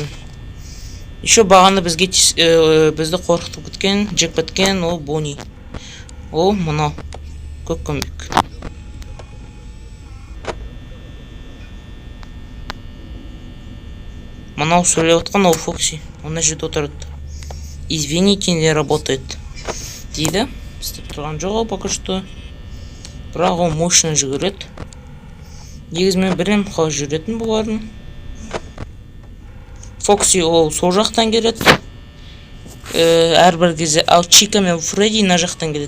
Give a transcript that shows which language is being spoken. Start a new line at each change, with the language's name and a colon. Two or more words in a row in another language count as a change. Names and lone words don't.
Kazakh: Еще бағаны бізді қорқытып кеткен, жеп кеткен ол Бони. Ол мынау көккөмбек. Мынау сөйлеп отқан ол Фокси. Оны жерде отырады.
Russian: Извините, не работает.
Kazakh: Дейді. Істеп тұрған жоқ ол
Russian: пока что.
Kazakh: Бірақ ол мощно жүгіреді. Негізі мен білем қалай жүретін бұлардың. Фокси ол сол жақтан келеді. Әрбір кезде ал Чика мен Фредди мына жақтан келеді.